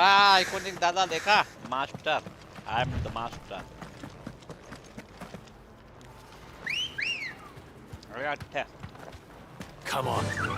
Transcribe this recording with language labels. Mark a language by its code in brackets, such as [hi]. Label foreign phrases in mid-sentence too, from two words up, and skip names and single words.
[hi] आइकॉनिक दादा देखा? मास्टर, [en] I am the master. [hi] अरे अच्छा। [en] Come on.